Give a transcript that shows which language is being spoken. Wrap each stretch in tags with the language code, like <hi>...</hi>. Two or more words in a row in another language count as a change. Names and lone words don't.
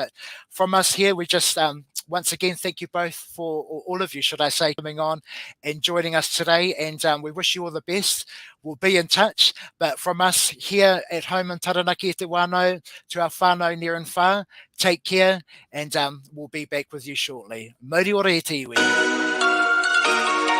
<en>But from us here, we just once again, thank you both for, or all of you, should I say, coming on and joining us today. And we wish you all the best. We'll be in touch. But from us here at home in Taranaki,</en> <mi>Te Whānau,</mi> <en>to our whānau near and far, take care, and we'll be back with you shortly.</en> <mi>Mauri ora e te iwi.</mi>